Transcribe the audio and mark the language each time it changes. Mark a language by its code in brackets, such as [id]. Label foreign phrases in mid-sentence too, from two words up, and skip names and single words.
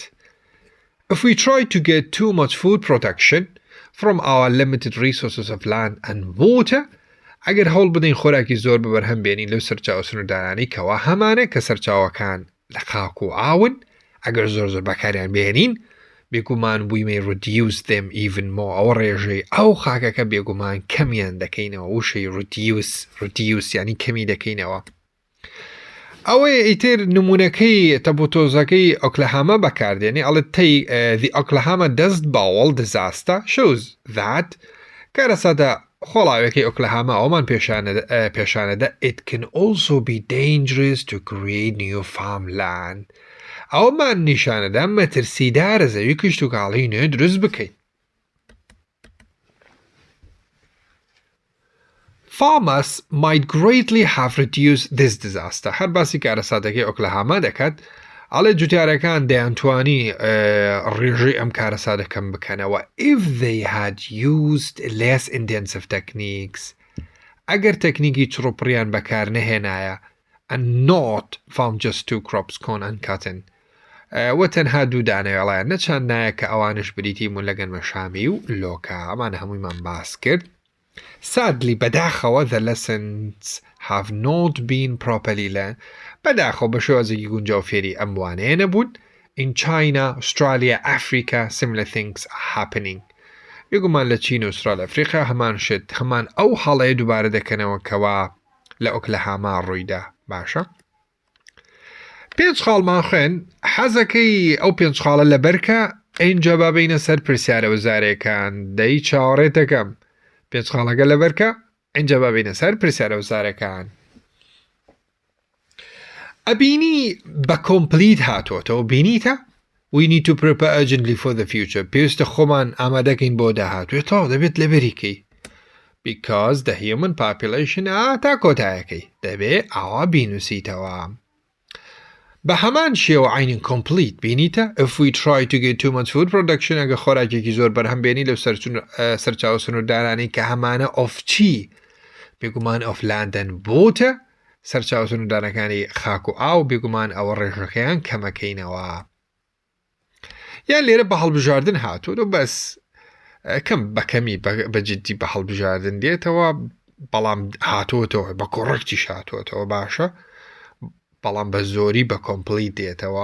[en] If we try to get too much food production from our limited resources of land and water, [ckb] ئەگەر هەوڵ بدەین خۆراکی زۆر بەبەرهەم بێنین لەو سەرچاوە سنووردارانەی کەوا هەمانە کە سەرچاوەکان لە خاک و ئاون ئەگەر زۆر بەکاریان بێنین بێگومان [en] we may reduce them even more [ckb] ئەوە ڕێژەی ئەو خاکەکە بێگومان کەمیان دەکەینەوە وشەی reduce یعنی کەمی دەکەینەوە. ئەوەیە ئیتر نمونونەکەی تەبوتۆزەکەی ئۆکلەهامە بەکاردێنی ئەڵێ [en] the Oklahoma dust bowl disaster shows that [ckb] کارەسادە خۆڵاوێکی ئۆکلەهاما ئەومان پێشانەدا [en] it can also be dangerous to create new farmland [ckb] ئەومان نیشانەدا مەترسیدارە زەوی کشت و کاڵی نوێ دروست بکەین. [en] Farmers might greatly have reduced this disaster. [ckb] هەر باسی کارەسادەکەی ئۆکلەهاما دەکات ئەڵێ جوتیارەکان دەیانتوانی ڕێژەی ئەم کارەسادەکەم بکەنەوە [en] if they had used less intensive techniques [ckb] ئەگەر تەکنیکی چڕوپڕیان بەکار نەهێنایە [en] and not found just 2 crops corn and cotton [ckb] وە تەنها دوو دانەوێڵایە نەچاندایە کە ئەوانش بریتی مون لە گەنمە شامی و لۆکە ئەمان هەموویمان باس کرد. [en] Sadly [ckb] بەداخەوە [en] the lessons have not been properly learned [ckb] بەداخەوە بە شێوازێکی گونجاو فێری ئەم وانەیە نەبوون. [en] In China, Australia, Africa, similar things are happening. [ckb] بێگومان لە چین و ئوسترالیا ئەفریقا هەمان شت هەمان ئەو هەڵەیە دووبارە دەکەنەوە کەوا لە ئۆکلەهاما ڕوویدا. باشە 5 خاڵمان خوێن حەزەکەی ئەو 5 خاڵە لەبەرکە ئینجا بابینە سەر پرسیارە وەزارەکان دەی چاوەڕێتەکەم 5 خاڵەکە لەبەرکە ئینجا بابینە سەر پرسیارە وەزارەکان. ئەبینی بە کۆمپلیت هاتوۆتەوە بینیتە [en] we need to prepare urgently for the future [ckb] پێویستە خۆمان ئامادەکەین بۆ داهاتوێ تاو دەبێت لەبەریکەی [en] because the human population [ckb] تا کۆتایەکەی دەبێ ئاوا بینوسیتەوە. بە هەمان شێوە عینین کۆمپلیت بینیتە [en] if we try to get too much food production [ckb] ئەگە خۆراکێکی زۆر بەرهەم بێنی لەو سەرچاوە سنووردارانەی کە هەمانە of چی بێگومان [en] of land and water [ckb] سەرچاوە سنووردارەکانی خاک و ئاو بێگومان ئەوە ڕێژەکەیان کەمەکەینەوە. یان لێرە بە هەڵبژاردن هاتووە بەس کەم بەکەمی بەجددی بە هەڵبژاردن دێتەوە بەڵام هاتوۆتەوە بە کۆڕەکتیش هاتوۆتەوە باشە بەڵام بە زۆری بە کۆمپلیت دێتەوە.